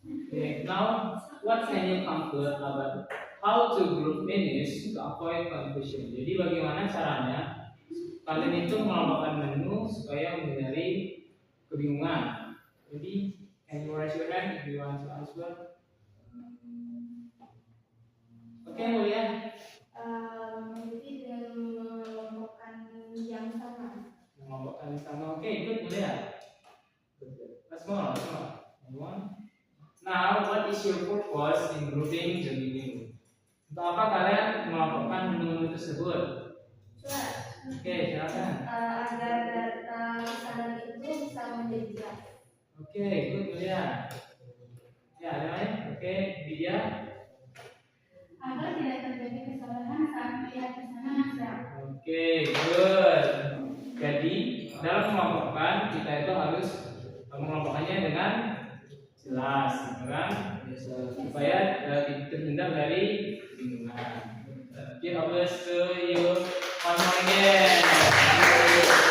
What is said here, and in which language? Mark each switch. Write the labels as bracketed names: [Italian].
[English] Okay, now what can you conclude about how to group menus to avoid confusion? [Indonesian] Jadi bagaimana caranya kalian itu mengelompokkan menu supaya menghindari kebingungan. [English] Jadi can you raise your hand if you want to answer? [Indonesian] Oke, Mulia. Jadi dengan mengelompokkan yang sama. Mengelompokkan sama. [English] Oke, good, Mulia. Let's more. Anyone? Now, what is your purpose in grouping the menu? [Indonesian] Untuk apa kalian mengelompokkan menu-menu tersebut? Oke, silakan. Agar data pesanan itu bisa menjadi jelas. Oke, good, Mulia. Ya, ada lain? Oke, Widya. Agar tidak terjadi kesalahan saat melihat pesanan Anda. Oke, good. Jadi, dalam mengelompokkan kita itu harus mengelompokkannya dengan jelas, gitu kan? Supaya terhindar dari kebingungan. [English] Give applause to you one more again.